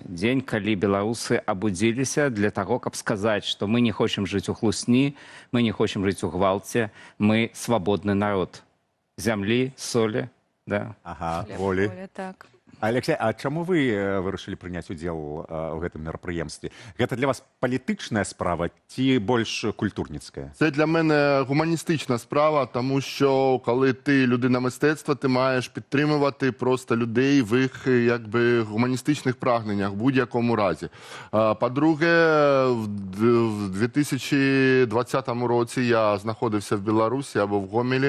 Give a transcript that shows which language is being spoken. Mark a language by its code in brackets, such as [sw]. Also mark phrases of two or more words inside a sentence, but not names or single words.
[be] Дзень, калі беларусы абудзіліся для таго, каб сказаць, што мы не хочам жыць у хлусні, мы не хочам жыць у гвалце, мы свабодны народ. Зямлі, солі, да. Ага, волі. Так. Алексей, а чаму вы вырашылі прыняць удзел у гэтым мерапрыемстве? Гэта для вас палітычная справа ці больш культурніцкая? [uk] Це для мене гуманістична справа, тому що коли ти людина мистецтва, ти маєш підтримувати просто людей в їх якби гуманістичних прагненнях в будь-якому разі. По-друге, в 2020 році я знаходився в Білорусі або в Гомелі.